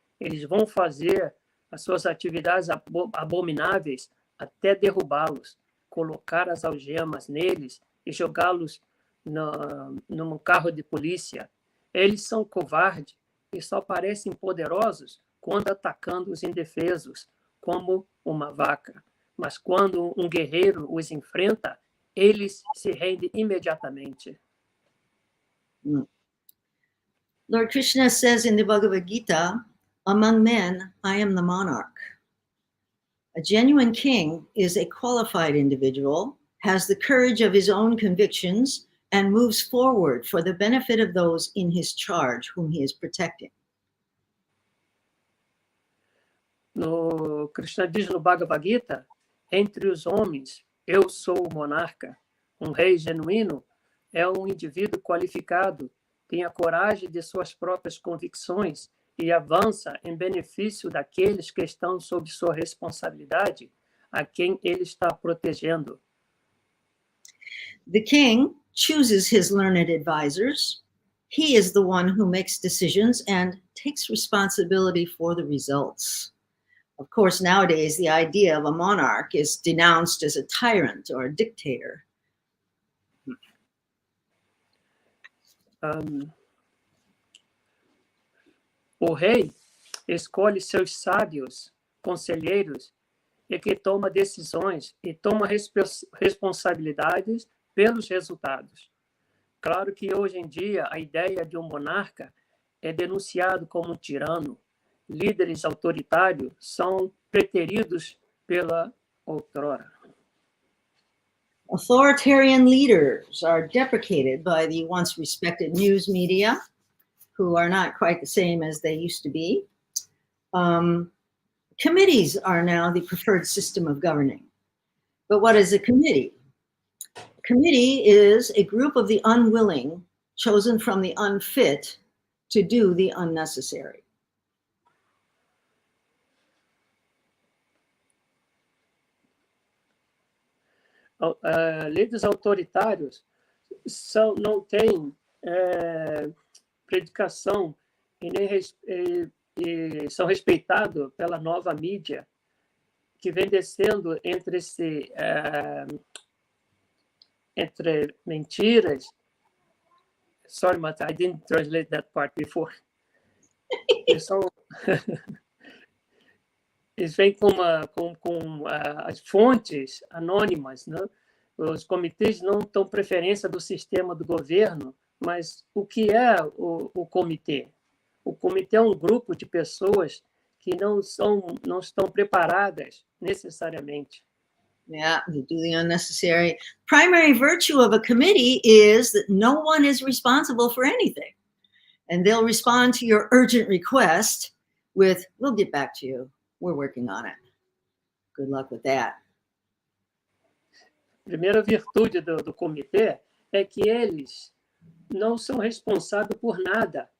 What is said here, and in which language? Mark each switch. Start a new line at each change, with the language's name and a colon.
Portuguese: Eles vão fazer as suas atividades abomináveis até derrubá-los, colocar as algemas neles e jogá-los num carro de polícia. Eles são covardes e só parecem poderosos quando atacando os indefesos, como uma vaca. Mas quando um guerreiro os enfrenta, eles se rendem imediatamente.
English: Lord Krishna says in the Bhagavad Gita, among men, I am the monarch. A genuine king is a qualified individual, has the courage of his own convictions, and moves forward for the benefit of those in his charge whom he is protecting.
Portuguese: No Krishna diz no Bhagavad Gita, entre os homens, eu sou o monarca. Um rei genuíno é um indivíduo qualificado, tem a coragem de suas próprias convicções e avança em benefício daqueles que estão sob sua responsabilidade, a quem ele está protegendo.
English: The king chooses his learned advisors. He is the one who makes decisions and takes responsibility for the results. Of course, nowadays, the idea of a monarch is denounced as a tyrant or a dictator.
Portuguese: O rei escolhe seus sábios, conselheiros, e que toma decisões e toma responsabilidades pelos resultados. Claro que hoje em dia a ideia de um monarca é denunciado como um tirano. Líderes autoritários são preteridos pela outrora.
English: Authoritarian leaders are deprecated by the once respected news media, who are not quite the same as they used to be. Committees are now the preferred system of governing. But what is a committee? A committee is a group of the unwilling chosen from the unfit to do the unnecessary.
Portuguese: Líderes autoritários não têm predicação e são respeitados pela nova mídia, que vem descendo entre mentiras.
English: Sorry, Mata, I didn't translate that part before.
Portuguese: Eles vêm com as fontes anônimas, né? Os comitês não dão preferência do sistema do governo, mas o que é o comitê? O comitê é um grupo de pessoas que não estão preparadas necessariamente.
English: Yeah, they do the unnecessary. Primary virtue of a committee is that no one is responsible for anything. And they'll respond to your urgent request with, we'll get back to you. We're working on it. Good luck with that.
Portuguese: A primeira virtude do comitê é que eles não são responsáveis por nada.